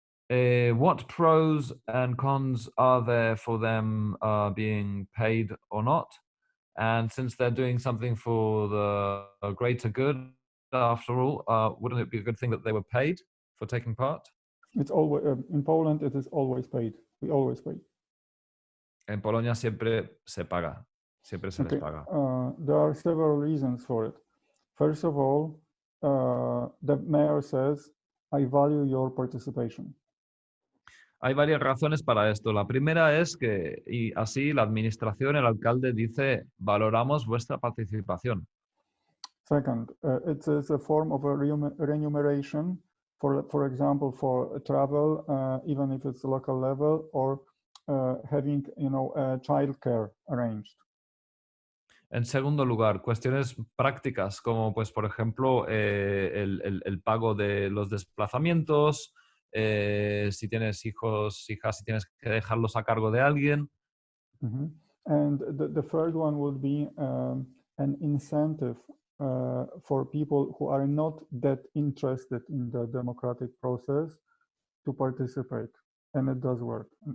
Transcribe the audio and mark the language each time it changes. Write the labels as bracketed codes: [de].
[en] What pros and cons are there for them being paid or not? And since they're doing something for the greater good, after all, wouldn't it be a good thing that they were paid for taking part? It's always in Poland. It is always paid. We always pay. [es] En Polonia siempre se paga, siempre se les paga. [en] There are several reasons for it. First of all, the mayor says, "I value your participation." [es] Hay varias razones para esto. La primera es que, y así la administración, el alcalde dice, valoramos vuestra participación. [en] Second, it is a form of a remuneration, for example, for travel, even if it's local level, or having, childcare arranged. [es] En segundo lugar, cuestiones prácticas, como pues, por ejemplo, el pago de los desplazamientos, si tienes hijos, hijas, si tienes que dejarlos a cargo de alguien. [en] And the third one would be an incentive for people who are not that interested in the democratic process to participate, and it does work.